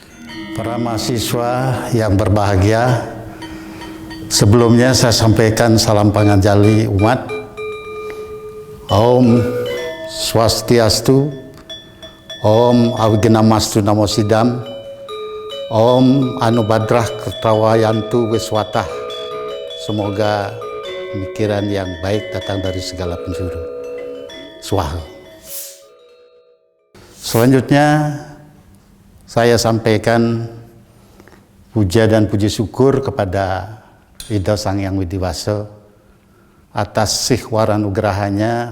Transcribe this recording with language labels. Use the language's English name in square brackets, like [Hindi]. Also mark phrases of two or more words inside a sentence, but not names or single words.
[Indonesian] Para mahasiswa yang berbahagia, sebelumnya saya sampaikan salam panganjali umat. [Sanskrit] ॐ स्वस्त्यस्तु, ॐ अविघ्नमस्तु नमः सिद्धम्, ॐ आ नो भद्राः क्रतवो यन्तु विश्वतः. [Indonesian] Semoga pemikiran yang baik datang dari segala penjuru. Swaha. Selanjutnya saya sampaikan puja dan puji syukur kepada Ida Sang Hyang Widiwasa atas sihwara nugerahanya.